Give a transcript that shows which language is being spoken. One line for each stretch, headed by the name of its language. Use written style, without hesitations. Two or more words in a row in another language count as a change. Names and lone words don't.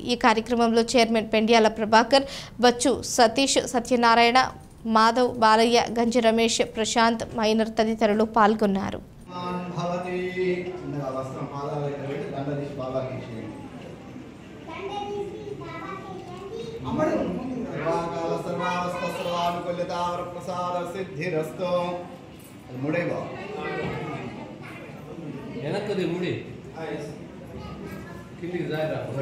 Telugu: ఈ కార్యక్రమంలో చైర్మన్ పెండ్యాల ప్రభాకర్, బచ్చు సతీష్, సత్యనారాయణ, మాధవ్, బాలయ్య, గంజి రమేష్, ప్రశాంత్, మైనర్ తదితరులు పాల్గొన్నారు.
Sanskrit: సర్వాకాల సర్వావస్థ సర్వాభి सर्वानुकूल्यतावरप्रसाद सिद्धिरस्तु मुड़ेब
Telugu: వెనక్కది ముడి కిందికి జాగ్రత్త